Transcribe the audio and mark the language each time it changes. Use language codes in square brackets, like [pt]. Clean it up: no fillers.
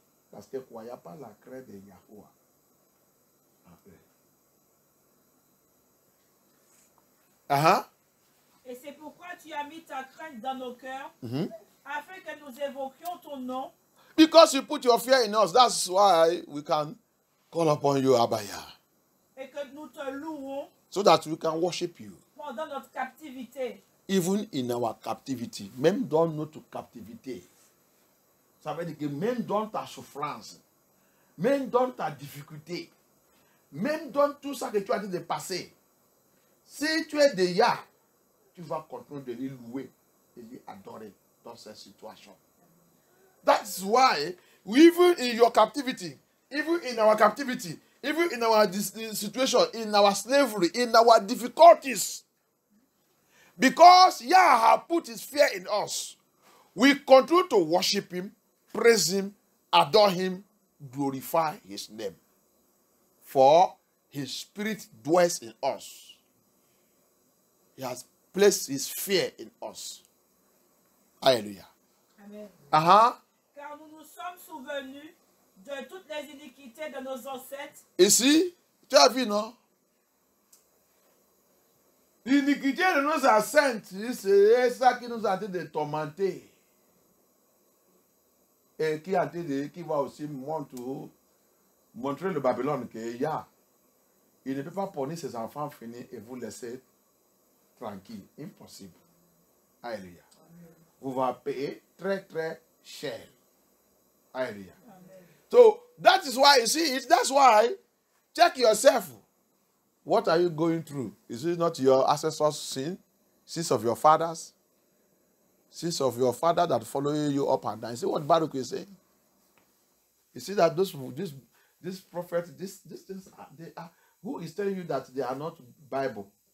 [fr] Parce que quoi, il n'y a pas la crainte de Yahweh. Après. Et c'est pourquoi tu as mis ta crainte dans nos cœurs, afin que nous évoquions ton nom. [en] Because you put your fear in us, that's why we can call upon you, Abaya. [fr] Et que nous te louons. [en] So that we can worship you. [fr] Pendant notre captivité. [en] Even in our captivity. [fr] Même dans notre captivité. Ça veut dire que même dans ta souffrance, même dans ta difficulté, même dans tout ça que tu as dit de passer, si tu es déjà, tu vas continuer de lui louer et lui adorer dans cette situation. [en] That's why, even in your captivity, even in our captivity, even in our situation, in our slavery, in our difficulties, because Yah has put his fear in us, we continue to worship him, praise him, adore him, glorify his name. For his spirit dwells in us. He has placed his fear in us. Hallelujah. Amen. Uh-huh. [fr] Car nous nous sommes souvenus de toutes les iniquités de nos ancêtres. Ici, tu as vu, non? L'iniquité de nos ancêtres, c'est ça qui nous a été de tormenter. Et qui va aussi montrer le Babylone qu'il y a. Il ne peut pas punir ses enfants finis et vous laisser tranquille. Impossible. Alléluia. Vous allez payer très très cher. [en] Alléluia. So that is why you see it. That's why check yourself. What are you going through? Is it not your ancestors' sin? Sins of your fathers? Sins of your father that follow you up and down. You see what Baruch is saying? You see that this prophets, these things, they are, who is telling you that they are not Bible?